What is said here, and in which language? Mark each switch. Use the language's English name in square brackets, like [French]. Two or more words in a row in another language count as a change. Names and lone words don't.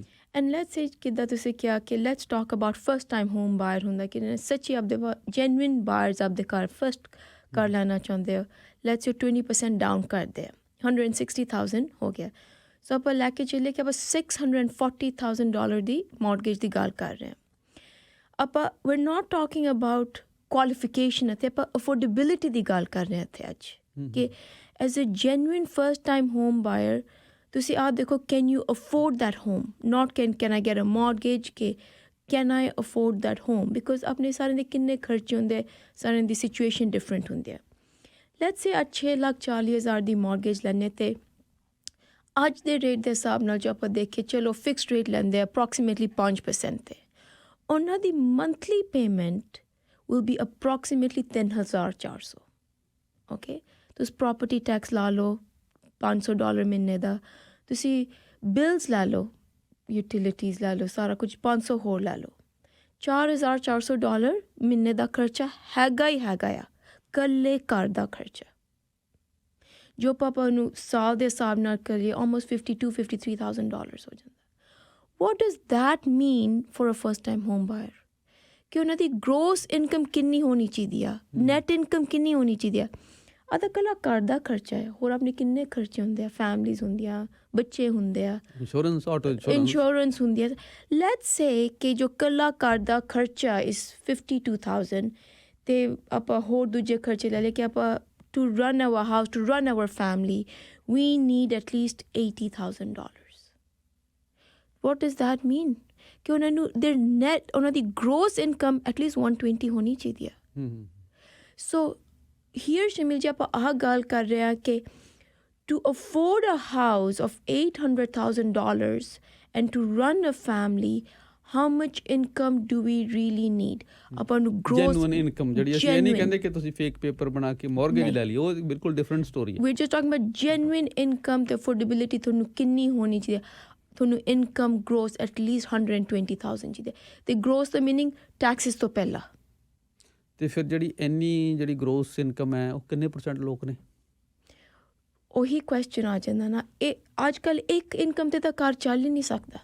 [English] and let's say [Punjabi] ਕਿੱਦਾਂ ਤੁਸੀਂ ਕਿਹਾ ਕਿ [English] let's talk about first time home buyer [Punjabi] ਹੁੰਦਾ ਕਿ ਸੱਚੀ ਆਪਦੇ [English] genuine buyers [Punjabi] ਆਪਦੇ ਘਰ ਫਸਟ ਕਰ ਲੈਣਾ ਚਾਹੁੰਦੇ ਹੋ [English] let's you [Punjabi] 20% ਡਾਊਨ ਕਰਦੇ ਆ 160,000 ਹੋ ਗਿਆ ਸੋ ਆਪਾਂ ਲੈ ਕੇ ਚੱਲੇ ਕਿ ਆਪਾਂ $640,000 ਦੀ ਮੌਰਗੇਜ ਦੀ ਗੱਲ ਕਰ ਰਹੇ ਹਾਂ ਆਪਾਂ [English] we're not talking about [Punjabi] ਕੁਆਲੀਫਿਕੇਸ਼ਨ ਅਤੇ ਆਪਾਂ ਅਫੋਰਡੇਬਿਲਿਟੀ ਦੀ ਗੱਲ ਕਰ ਰਹੇ ਹਾਂ ਇੱਥੇ ਅੱਜ ਕਿ [English] as a genuine first time home buyer [Punjabi] ਤੁਸੀਂ ਆਹ ਦੇਖੋ [English] can you afford that home not can I get a mortgage ਕਿ can I afford that home because [Punjabi] ਆਪਣੇ ਸਾਰਿਆਂ ਦੇ ਕਿੰਨੇ ਖਰਚੇ ਹੁੰਦੇ ਸਾਰਿਆਂ ਦੀ [English] situation different [Punjabi] ਹੁੰਦੀ ਹੈ [English] let's say [Punjabi] ਅੱਜ 6,40,000 ਦੀ ਮੌਰਗੇਜ ਲੈਣੇ ਤੇ ਅੱਜ ਦੇ ਰੇਟ ਦੇ ਹਿਸਾਬ ਨਾਲ ਜੋ ਆਪਾਂ ਦੇਖੀਏ ਚਲੋ [English] fixed rate [Punjabi] ਲੈਂਦੇ ਅਪਰੋਕਸੀਮੇਟਲੀ 5% ਤੇ ਉਹਨਾਂ ਦੀ [English] monthly payment will be approximately 3,400 okay [Punjabi] ਤੁਸੀਂ [English] property tax [Punjabi] ਲਾ ਲਓ $500 ਮਹੀਨੇ ਦਾ ਤੁਸੀਂ ਬਿਲਸ ਲੈ ਲਓ ਯੂਟਿਲਿਟੀਜ਼ ਲੈ ਲਓ ਸਾਰਾ ਕੁਝ 500 ਹੋਰ ਲੈ ਲਓ $4,400 ਮਹੀਨੇ ਦਾ ਖਰਚਾ ਹੈਗਾ ਹੀ ਹੈਗਾ ਆ ਇਕੱਲੇ ਘਰ ਦਾ ਖਰਚਾ ਜੋ ਪਾਪਾ ਨੂੰ ਸਾਲ ਦੇ ਹਿਸਾਬ ਨਾਲ ਕਰੀਏ almost $52,000-53,000 ਹੋ ਜਾਂਦਾ what [English] does that mean for a first time home buyer [Punjabi] ਕਿ ਉਹਨਾਂ ਦੀ [English] gross income [Punjabi] ਕਿੰਨੀ ਹੋਣੀ ਚਾਹੀਦੀ ਆ [English] net income [Punjabi] ਕਿੰਨੀ ਹੋਣੀ ਚਾਹੀਦੀ ਆ ਆਹ ਤਾਂ ਇਕੱਲਾ ਘਰ ਦਾ ਖਰਚਾ ਹੈ ਹੋਰ ਆਪਣੇ ਕਿੰਨੇ ਖਰਚੇ ਹੁੰਦੇ ਆ ਫੈਮਲੀਜ਼ ਹੁੰਦੀਆਂ ਬੱਚੇ ਹੁੰਦੇ ਆ ਇੰਸ਼ੋਰੈਂਸ ਹੁੰਦੀ ਆ [English] let's say [Punjabi] ਕਿ ਜੋ ਇਕੱਲਾ ਘਰ ਦਾ ਖਰਚਾ ਇਸ 52,000 ਤੇ ਆਪਾਂ ਹੋਰ ਦੂਜੇ ਖਰਚੇ ਲੈ ਲਏ ਕਿ ਆਪਾਂ [English] to run our house, to run our family, we need at least $80,000. What does that mean? [Punjabi] ਕਿ ਉਹਨਾਂ ਨੂੰ [English] their net [Punjabi] ਉਹਨਾਂ ਦੀ [English] gross income at least 120 [Punjabi] ਹੋਣੀ ਚਾਹੀਦੀ ਆ ਸੋ [English] here [Punjabi] ਸ਼ਮੀਲ ਜੀ ਆਪਾਂ ਆਹ ਗੱਲ ਕਰ ਰਹੇ ਹਾਂ ਕਿ [English] to afford a house of $800,000 and to run a family how much income do we really need [Punjabi] ਆਪਾਂ ਨੂੰ [English] gross genuine income [Punjabi] ਜਿਹੜੀ ਅਸੀਂ ਇਹ ਨਹੀਂ ਕਹਿੰਦੇ ਕਿ ਤੁਸੀਂ [English] fake paper [Punjabi] ਬਣਾ ਕੇ mortgage ਲੈ ਲਈ ਉਹ ਬਿਲਕੁਲ [English] different story [Punjabi] ਹੈ [English] we're just talking about genuine income [Punjabi] ਤੇ affordability ਤੁਹਾਨੂੰ ਕਿੰਨੀ ਹੋਣੀ ਚਾਹੀਦੀ ਤੁਹਾਨੂੰ [English] income gross atleast [Punjabi] 120,000 ਚਾਹੀਦੀ ਤੇ ਗਰੋਸ ਦਾ ਮੀਨਿੰਗ ਟੈਕਸਿਸ ਤੋਂ ਪਹਿਲਾਂ ਤੇ ਫਿਰ ਜਿਹੜੀ [English] gross income [Punjabi] ਹੈ ਉਹ ਕਿੰਨੇ % ਲੋਕ ਨੇ ਉਹੀ ਕੁਐਸਚਨ ਆ ਜਾਂਦਾ ਨਾ ਇਹ ਅੱਜ ਕੱਲ੍ਹ ਇੱਕ ਇਨਕਮ ਤੇ ਤਾਂ ਘਰ ਚੱਲ ਹੀ ਨਹੀਂ ਸਕਦਾ